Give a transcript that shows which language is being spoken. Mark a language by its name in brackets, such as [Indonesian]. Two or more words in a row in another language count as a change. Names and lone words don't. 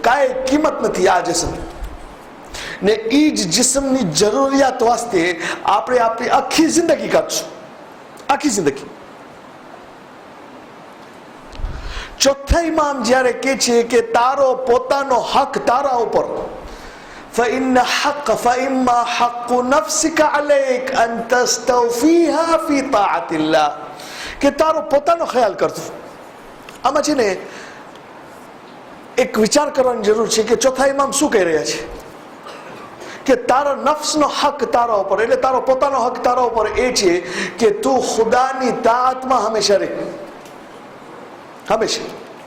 [Gujarati] કાંઈ કિંમત નથી આ જિસ્મ ને. એ જ જિસ્મની જરૂરિયાત વાસ્તે આપણે આપણી આખી જિંદગી કાઢશું, આખી જિંદગી. ચોથા ઇમામ જ્યારે કહે છે કે તારો પોતાનો હક તારા ઉપર, [Arabic] فإن فإما حق نفسك عليك أن تستوفيها في طاعة الله. [Gujarati] કે તારો પોતાનો ખ્યાલ કરજો. આમાં છે ને એક વિચાર કરવાની જરૂર છે કે ચોથા ઇમામ શું કહી રહ્યા છે કે તારા નફ્સનો હક તારા ઉપર, એટલે તારો પોતાનો હક તારા ઉપર એ છે કે તું ખુદાની તાઆતમાં હંમેશા રહે, હંમેશા.